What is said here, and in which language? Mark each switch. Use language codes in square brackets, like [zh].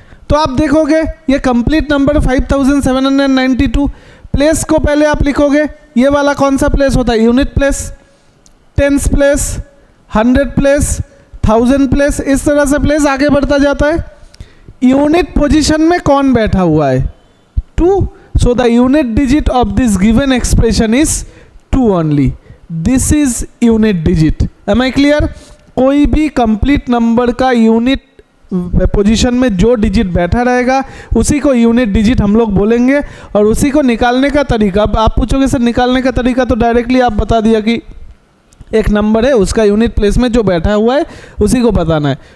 [hi] तो आप देखोगे ये कंप्लीट नंबर 5792। प्लेस को पहले आप लिखोगे, ये वाला कौन सा प्लेस होता है? Unit place, tens place, 100 place, 1000 place, इस तरह से प्लेस आगे बढ़ता जाता है। यूनिट पोजीशन में कौन बैठा हुआ है? 2. [en] So the unit digit of this given expression is 2 only. This is unit digit. Am I clear? [hi] कोई भी कंप्लीट नंबर का यूनिट पोजीशन में जो डिजिट बैठा रहेगा उसी को यूनिट डिजिट हम लोग बोलेंगे। और उसी को निकालने का तरीका, अब आप पूछोगे सर निकालने का तरीका, तो डायरेक्टली आप बता दिया कि एक नंबर है, उसका यूनिट प्लेस में जो बैठा हुआ है उसी को बताना है।